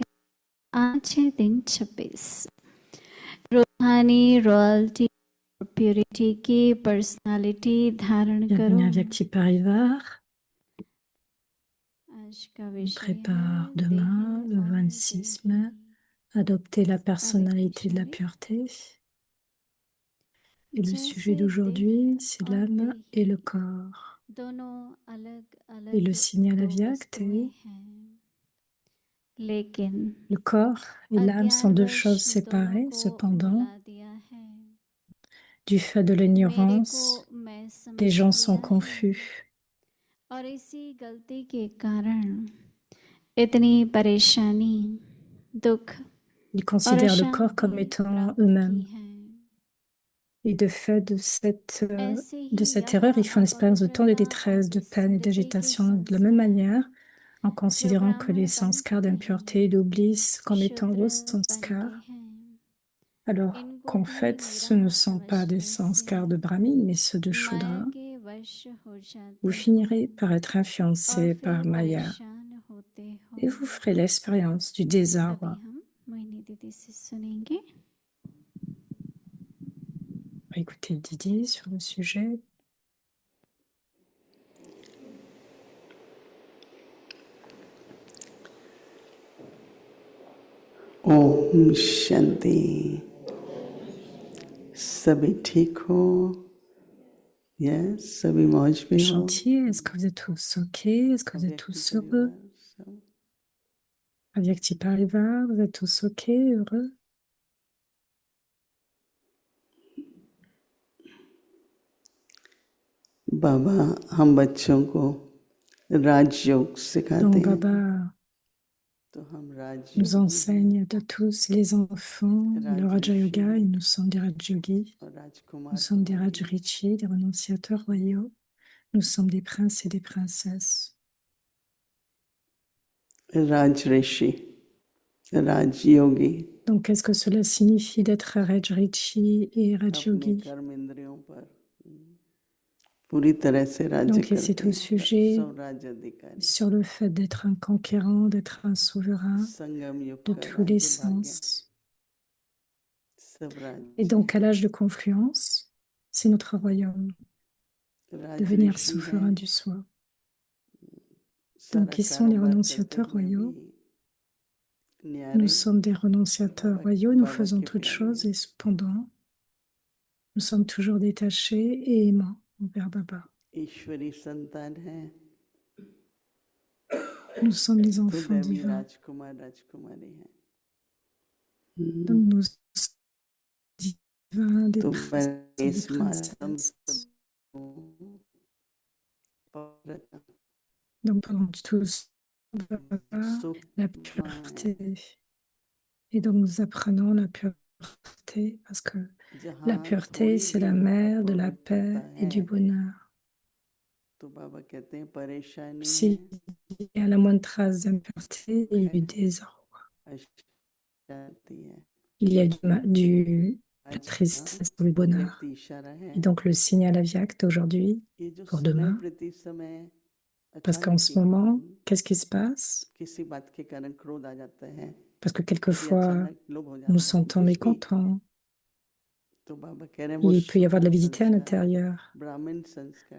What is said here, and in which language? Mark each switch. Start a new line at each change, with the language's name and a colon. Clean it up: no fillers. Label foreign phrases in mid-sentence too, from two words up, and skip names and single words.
Hindi: आज है दिन 26 रूहानी रॉयल्टी और प्योरिटी की पर्सनालिटी धारण करो।
French: Bienvenue à Vyakti Parivar.
Hindi: आज का
French: On
Hindi: विषय
French: prépare
Hindi: है
French: demain, le
Hindi: देह और
French: 26 mai,
Hindi: देही।
French: adopter la personnalité de la
Hindi: विषय
French: pureté. Et le sujet
Hindi: जैसे
French: d'aujourd'hui,
Hindi: देह
French: c'est
Hindi: और
French: l'âme et le
Hindi: देही
French: corps.
Hindi: दोनों अलग
French: Et le
Hindi: अलग
French: signal
Hindi: दो
French: Avyakt
Hindi: वस्तुएं
French: est
Hindi: हैं, लेकिन
French: le corps et l'âme sont deux choses
Hindi: अज्ञानवश दोनों
French: séparées.
Hindi: को
French: Cependant,
Hindi: मिला दिया है।
French: du fait de
Hindi: मेरे को
French: l'ignorance,
Hindi: मैं
French: des
Hindi: समझ
French: gens
Hindi: लिया
French: sont
Hindi: है
French: confus.
Hindi: और इसी गलती के कारण इतनी परेशानी, दुख
French: Ils
Hindi: और
French: considèrent le corps comme
Hindi: अशांति
French: étant
Hindi: प्राप्त की
French: eux-mêmes.
Hindi: है।
French: Et de fait
Hindi: ऐसे
French: de
Hindi: ही
French: cette erreur,
Hindi: यहाँ
French: ils font l'expérience de tant de
Hindi: अपवित्रता और
French: détresse, de peine et
Hindi: विस्मृति के
French: d'agitation de la même
Hindi: संस्कार
French: manière, en considérant que les
Hindi: प्रब्राह्मण
French: sanskars
Hindi: पंथ
French: d'impureté et
Hindi: में
French: d'oubli comme étant
Hindi: शूद्र
French: vos
Hindi: बन
French: sanskars,
Hindi: के हैं।
French: alors
Hindi: इनको
French: qu'en
Hindi: भी
French: fait, ce
Hindi: मेरा
French: ne sont pas des
Hindi: समझने
French: sanskars de
Hindi: से
French: Brahmin, mais ceux de
Hindi: माया
French: Shudra.
Hindi: के वश हो
French: Vous
Hindi: जाते
French: finirez
Hindi: हो
French: par être
Hindi: और
French: influencé
Hindi: फिर
French: par Maya
Hindi: परेशान होते हो।
French: et vous ferez l'expérience du
Hindi: अभी
French: désarroi.
Hindi: हम मोहिनी दीदी से सुनेंगे।
French: Écoutez Didi sur le sujet.
Hindi: ओम शांति। सभी ठीक हो? यस, सभी मौज में हो?
French: Chantier, est-ce que vous êtes tous OK? Est-ce que vous êtes tous heureux? Avyakti Parivar, vous êtes tous OK, heureux?
Hindi: बाबा हम बच्चों को राजयोग सिखाते
French: Donc
Hindi: हैं,
French: Baba
Hindi: तो हम
French: nous
Hindi: राजयोग
French: enseigne de tous les enfants le Raja Yoga et nous sommes des Rajyogis.
Hindi: और
French: Nous
Hindi: राजकुमार
French: sommes des
Hindi: कुमारी
French: Rajrichis, des renonciateurs royaux. Nous sommes des princes et des princesses.
Hindi: राजऋषि राजयोगी
French: Donc qu'est-ce que cela signifie d'être Rajrichi et
Hindi: अपने
French: Rajyogi?
Hindi: कर्म इंद्रियों पर पूरी तरह से राज्य
French: Donc et c'est
Hindi: करते
French: au
Hindi: हैं,
French: sujet
Hindi: सब राज्य अधिकारी
French: sur le fait d'être un conquérant, d'être un souverain
Hindi: संगम युग
French: de
Hindi: का
French: tous les
Hindi: राज्य भाग्य
French: sens.
Hindi: सब
French: Et
Hindi: राज्य
French: donc à l'âge de confluence, c'est notre royaume, devenir
Hindi: राजऋषि हैं,
French: souverain du soi.
Hindi: सारा
French: Donc qui sont les
Hindi: कारोबार करते
French: renonciateurs
Hindi: हुए
French: royaux?
Hindi: भी
French: Nous
Hindi: न्यारे
French: sommes des renonciateurs
Hindi: बाबा
French: royaux, nous
Hindi: बाबा
French: faisons
Hindi: के
French: toutes
Hindi: प्यारे
French: choses
Hindi: हैं।
French: et cependant, nous sommes toujours détachés et aimants envers Baba.
Hindi: ईश्वरी संतान हैं,
French: Nous sommes des
Hindi: तो
French: enfants
Hindi: दैवी
French: divins.
Hindi: राजकुमार राजकुमारी हैं।
French: Donc nous sommes divins, des
Hindi: तो
French: princes et des
Hindi: इसमें हम
French: princesses.
Hindi: सब
French: Donc pendant tout ce temps,
Hindi: सुख
French: la pureté. Et donc nous apprenons la pureté parce que la
Hindi: जहाँ
French: pureté,
Hindi: थोड़ी
French: c'est
Hindi: भी
French: la mère de la
Hindi: अपवित्रता
French: paix et
Hindi: है
French: du bonheur.
Hindi: तो बाबा कहते हैं परेशानी है,
French: S'il y a la moindre trace d'impureté, il y a du désordre.
Hindi: अशांति है।
French: Il y a la
Hindi: आज का
French: tristesse ou le
Hindi: अव्यक्त
French: bonheur.
Hindi: इशारा है,
French: Et donc le signal aviaque d'aujourd'hui
Hindi: ये जो
French: pour
Hindi: समय
French: demain,
Hindi: प्रति समय
French: parce qu'en
Hindi: अचानक
French: ce
Hindi: ही
French: moment, qu'est-ce qui se passe?
Hindi: किसी बात के कारण क्रोध आ जाता है,
French: Parce que
Hindi: कभी
French: quelquefois,
Hindi: अचानक लोभ हो
French: nous nous
Hindi: जाता है,
French: sentons
Hindi: कुछ भी,
French: mécontents.
Hindi: तो बाबा कह रहे हैं वो
French: Il peut y avoir de la
Hindi: सूक्ष्म
French: avidité à
Hindi: संस्कार,
French: l'intérieur.
Hindi: ब्राह्मण संस्कार